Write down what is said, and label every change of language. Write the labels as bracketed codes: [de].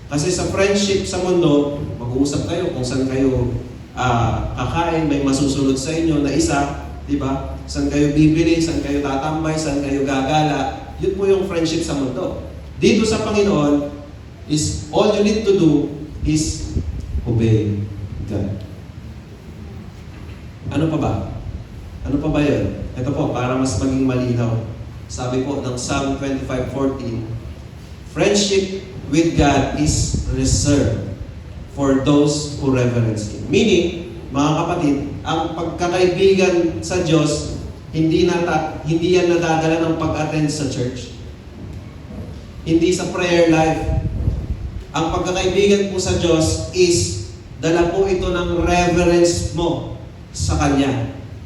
[tl] Kasi sa friendship sa mundo, mag-uusap kayo kung saan kayo kakain, may masusunod sa inyo na isa, di ba? Saan kayo bibili, saan kayo tatambay, saan kayo gagala. Yun po yung friendship sa mundo. Dito sa Panginoon, [en] is all you need to do is obey God. [tl] Ano pa ba? Ano pa ba yun? Ito po, para mas maging malinaw. Sabi po ng [en] Psalm 25:14, friendship with God is reserved for those who reverence Him. [tl] Meaning, mga kapatid, ang pagkakaibigan sa Diyos, hindi yan nadadala ng pag-attend sa church. Hindi sa prayer life. Ang pagkakaibigan po sa Diyos is dala po ito ng reverence mo sa Kanya.